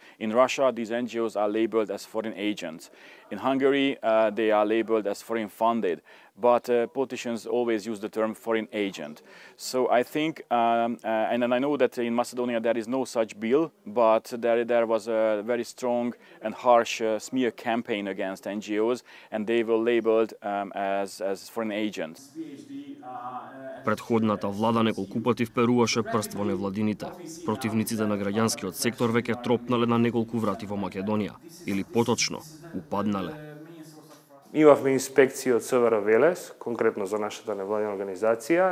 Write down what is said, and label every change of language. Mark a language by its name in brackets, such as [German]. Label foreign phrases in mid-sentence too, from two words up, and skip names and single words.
[English] In Russia, these NGOs are labeled as foreign agents. In Hungary, they are labeled as foreign funded, but politicians always use the term foreign agent. So I think, and I know that in Macedonia there is no such bill, but there was a very strong and harsh smear campaign against NGOs, and they were labeled as foreign agents. [Macedonian] Претходната влада неколку пати вперуваше прст во невладините. Противниците на граѓанскиот сектор веќе тропнале на неколку врати во Македонија, или поточно, упаднале. Имавме инспекции од СВР Велес, конкретно за нашата невладина организација.